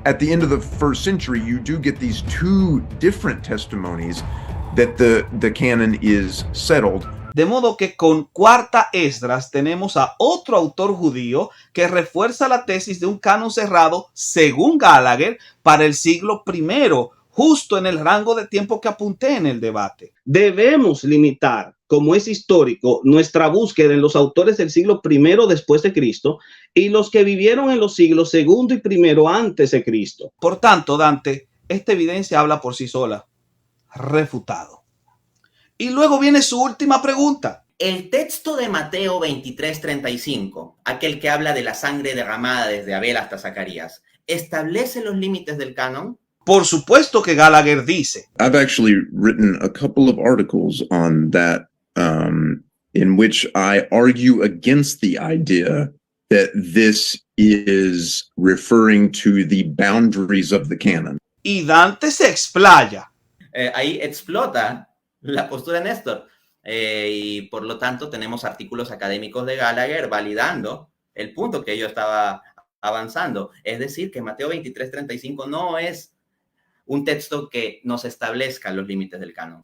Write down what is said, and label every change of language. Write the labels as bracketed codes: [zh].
[en] At the end of the first century, you do get these two different testimonies that the canon is settled. [es] De modo que con Cuarta Esdras tenemos a otro autor judío que refuerza la tesis de un canon cerrado, según Gallagher, para el siglo I, justo en el rango de tiempo que apunté en el debate. Debemos limitar, como es histórico, nuestra búsqueda en los autores del siglo I después de Cristo y los que vivieron en los siglos II y I antes de Cristo. Por tanto, Dante, esta evidencia habla por sí sola. Refutado. Y luego viene su última pregunta. El texto de Mateo 23:35, aquel que habla de la sangre derramada desde Abel hasta Zacarías, ¿establece los límites del canon? Por supuesto que Gallagher dice. [en] I've actually written a couple of articles on that, in which I argue against the idea that this is referring to the boundaries of the canon. [es] Y Dante se explaya. Ahí explota la postura de Néstor. Y por lo tanto tenemos artículos académicos de Gallagher validando el punto que yo estaba avanzando. Es decir, que Mateo 23:35 no es un texto que nos establezca los límites del canon.